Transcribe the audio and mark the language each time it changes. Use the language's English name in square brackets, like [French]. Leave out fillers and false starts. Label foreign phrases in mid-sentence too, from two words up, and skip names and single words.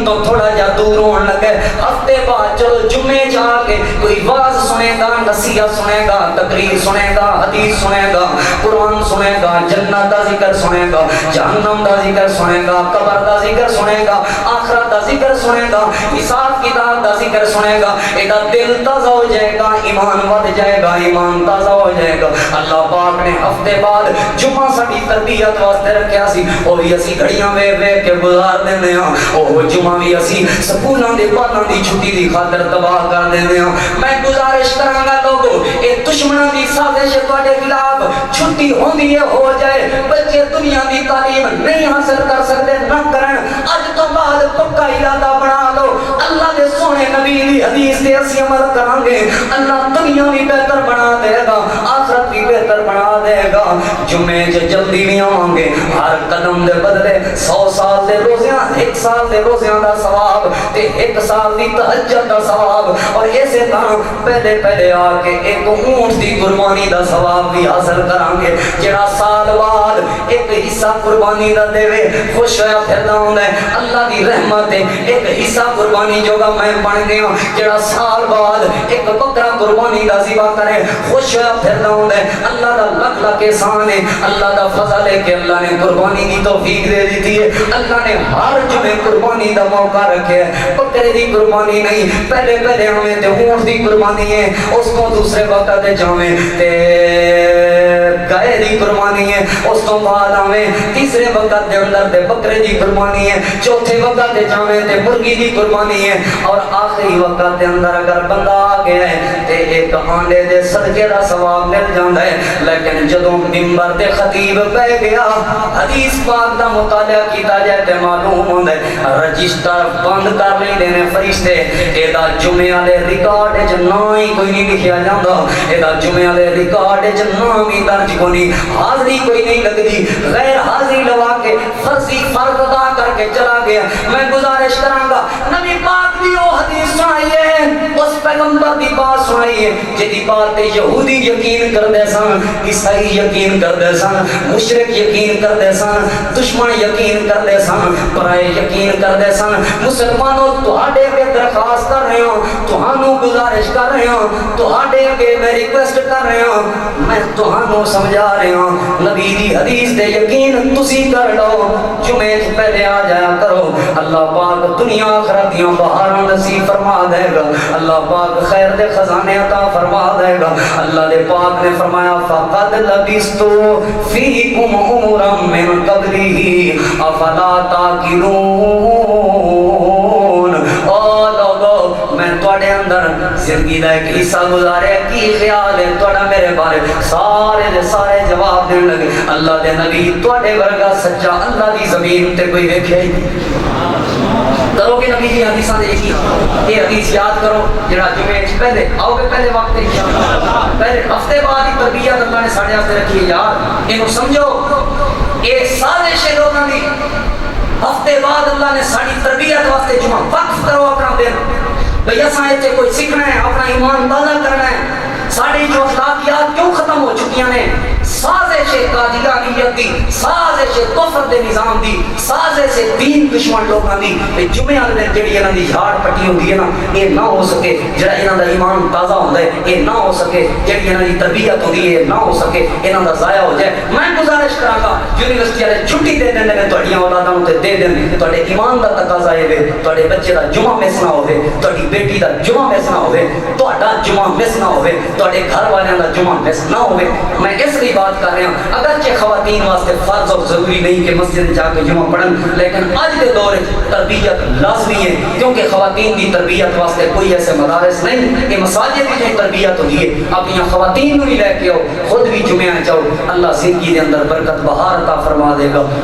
[Punjabi] تو تھوڑا جا دور ہون لگے ہفتے بعد چلو جمعے جا کے کوئی واز سنے گا نصیحت سنے گا تقریر سنے گا حدیث سنے گا قرآن سنے گا جنت دا ذکر سنے گا جہنم دا ذکر سنے گا قبر دا ذکر سنے گا آخرت دا ذکر سنے گا حساب کتاب دا ذکر سنے گا ایدا دل تازہ ہو جائے گا ایمان ود جائے گا ایمان تازہ ہو جائے گا اللہ پاک نے ہفتے بعد جمعہ ساڈی تربیت واسطے رکھیا سی او بھی اسی گھڑیاں ویکھ ویکھ کے گزار دیندے ہاں او جمعہ بھی اسی سکولاں دے بالاں دی چھٹی دی خاطر تباہ کر دیندے ہاں میں گزارش کراں گا لوگو اے دشمناں دی سازش تواڈے خلاف چھٹی ہوندی ہے ہو جائے بچے دنیا دی تعلیم نہیں حاصل کر سکتے نہ کرن اج تو بعد پکا ارادہ بنا لو اللہ دے سونے نبی دی حدیث تے اسی عمل کران گے اللہ دنیا بھی بہتر بنا دے گا آخرت بھی بہتر بنا دے گا جمعے جلدی بھی آؤں گے ہر قدم دے بدلے 100 سال دے روزیاں 1 سال دے روزیاں دا ثواب تے 1 سال دی تہجد دا ثواب اور اسی طرح پہلے پہلے آ کے ایک اونٹ دی قربانی دا ثواب بھی حاصل کران گے جڑا سال بعد ایک حصہ قربانی دا دے خوش ہویا پھردا ہوندا ہے اللہ دی رحمت ہے ایک حصہ قربانی جو گا میں بن گیا جڑا سال بعد ایک بکرا قربانی دا ذبح کرے خوش ہویا پھردا ہوندا ہے اللہ دا لکھ لکھ احسان ہے اللہ دا فضل ہے کہ اللہ نے قربانی دی توفیق دے دی ہے اللہ نے ہر جمعے قربانی دا موقع رکھے ہے بکرے دی قربانی نہیں پہلے پہلے ہمیں تے اونٹ دی قربانی ہے اس کو دوسرے وقت تے جاویں تے گائے دی قربانی ہے اس تو بعد ہمیں تیسرے وقت دے اندر تے بکرے دی قربانی ہے چوتھے وقت تے جاویں تے مرغی دی قربانی ہے اور آخری وقت دے اندر اگر بندہ آ گیا ہے تے ایک آنڈے دے صدقے دا ثواب مل جاندا ہے لیکن جدوں منبر تے خطیب پہ گیا حدیث پاک دا مطالعہ کیتا جائے تے معلوم ہوندا ہے رجسٹر بند کر لیندے نے فرشتے ادا جمعے والے ریکارڈ وچ نام ہی کوئی نہیں لکھیا جاندا ادا جمعے والے ریکارڈ وچ نام ہی درج کوئی نہیں حاضری کوئی نہیں لگدی غیر حاضری لوا کے فرضی فرض ادا کر کے چلا گیا میں گزارش کراں گا نبی پاک دی حدیث سنائی ہے، اس پیغمبر دی بات سنائی ہے جدی بات تے یہودی یقین کردے سن، عیسائی یقین کردے سن، مشرک یقین کردے سن، دشمن یقین کردے سن، پرائے یقین کردے سن۔ مسلمانوں تہاڈے اگے درخواست کر رہے ہوں، تہانوں گزارش کر رہے ہوں، تہاڈے اگے میں ریکویسٹ کر رہے ہوں، میں تہانوں سمجھا رہے ہوں، نبی دی حدیث تے یقین تسی کر لو، جمعے سے پہلے آ جایا کرو، اللہ پاک دنیا آخرت دیاں بہاراں نصیب فرما دے گا، اللہ پاک خیر دے خزانے عطا فرما دے گا۔ اللہ دے پاک نے فرمایا [Arabic] فقد لبثتُ فیکم عمرا من قبلہ افلا تعقلون۔ [Punjabi] میں تواڈے اندر زندگی دا ایک حصہ گزارے، کی خیال ہے تواڈا میرے بارے؟ سارے دے سارے جواب دین لگے اللہ دے نبی تواڈے ورگا سچا اللہ دی زمین تے کوئی ویکھیا ہی کرو گے نبی دی حدیثاں دے یقین۔ یہ حدیث یاد کرو جڑا جمعے پہلے آؤ گے، پہلے وقت انشاءاللہ، پہلے ہفتے بعد ہی تربیت اللہ نے ساڈے واسطے رکھی ہے یار، اینو سمجھو یہ سازش ہے لوگاں دی۔ ہفتے بعد اللہ نے ساری تربیت واسطے جمعہ وقف کرو اپنا دن، بھئی اساں ایتھے کوئی سیکھنا ہے، اپنا ایمان تازہ کرنا ہے۔ ساری جو اخلاقیات کیوں ختم ہو چکی ہیں، سازش قادیانیت دی، سازش کفر دے نظام دی، سازش دین دشمن لوگاں دی۔ جمعے والے دن جڑی انہاں دی جھاڑ پٹی ہوندی ہے نا، یہ نہ ہو سکے جڑا انہاں دا ایمان تازہ ہوندا ہے، یہ نہ ہو سکے جڑی انہاں دی تربیت ہوندی ہے، یہ نہ ہو سکے انہاں دا ضائع ہو جائے۔ میں گزارش کراں گا یونیورسٹی والے چھٹی دے دین نے تہاڈیاں اولاداں نوں تے دے دین، تہاڈے ایمان دا تقاضا اے وے تہاڈے بچے دا جمعہ مس نہ ہوے، تہاڈی بیٹی دا جمعہ مس نہ ہوے، تہاڈا جمعہ مس نہ ہوے، تہاڈے گھر والوں دا جمعہ مس نہ ہوے۔ [Urdu] میں اس لیے بات کر رہا ہوں، اگرچہ خواتین واسطے فرض اور ضروری نہیں کہ مسجد جا کے جمعہ پڑھن، لیکن اج کے دور تربیت لازمی ہے، کیونکہ خواتین کی تربیت واسطے کوئی ایسے مدارس نہیں کہ مساجد کی جو تربیت ہوتی ہے اپنی خواتین کو بھی لے کے آؤ، خود بھی جمعہ جاؤ، اللہ زندگی کے اندر برکت بہار عطا فرما دے گا۔